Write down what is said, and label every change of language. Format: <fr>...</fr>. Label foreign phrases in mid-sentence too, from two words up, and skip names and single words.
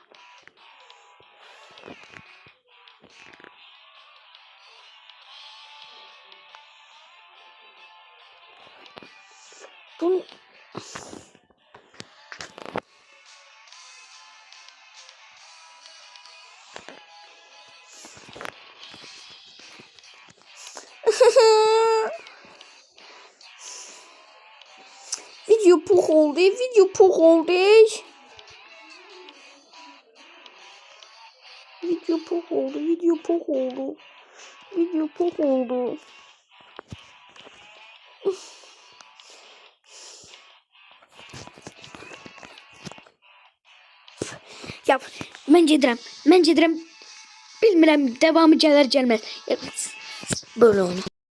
<az>Bu video pok oldu. Video pok oldu. Video pok oldu. Video pok oldu. Video pok oldu. Ya mən gedirəm. Bilmirəm devamı gələr gəlməz.</az> <tr>Böyle oyun.</tr>